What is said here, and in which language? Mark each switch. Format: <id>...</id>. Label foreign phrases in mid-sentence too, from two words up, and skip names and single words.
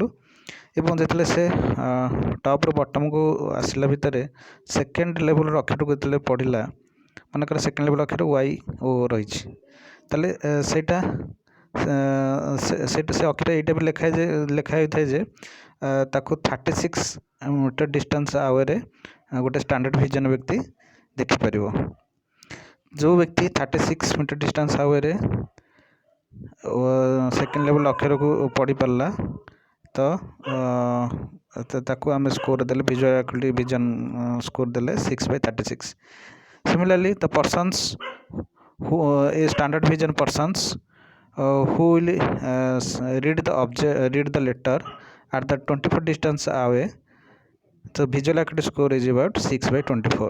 <or>ଏବଂ ଯେତେବେଳେ ସେ</or> <en>topରୁ bottomକୁ</en> <or>ଆସିଲା ଭିତରେ</or> <en>second levelର</en> <or>ଅକ୍ଷରକୁ ଯେତେବେଳେ ପଢ଼ିଲା, ମନେକର</or> <en>second level</en> <or>ଅକ୍ଷର ୱାଇ ଓ ରହିଛି, ତାହେଲେ ସେଇଟା ସେ ଅକ୍ଷର ଏଇଟା ବି ଲେଖା ହୋଇଥାଏ ଯେ ତାକୁ 36</or> <en>meter distance awayରେ</en> <or>ଗୋଟେ</or> <en>standard vision</en> <or>ବ୍ୟକ୍ତି ଦେଖିପାରିବ। ଯେଉଁ ବ୍ୟକ୍ତି 36</or> <en>meter distance awayରେ second level</en> <or>ଅକ୍ଷରକୁ ପଢ଼ିପାରିଲା ତ ତାକୁ ଆମେ ସ୍କୋର୍ ଦେଲେ</or> <en>visual acuity vision score</en> <or>ଦେଲେ 6 by 36.</or> <en>Similarly, the persons who a standard vision persons who will read the letter at the 24 distance away, the visual acuity score is about 6 by 24.</en>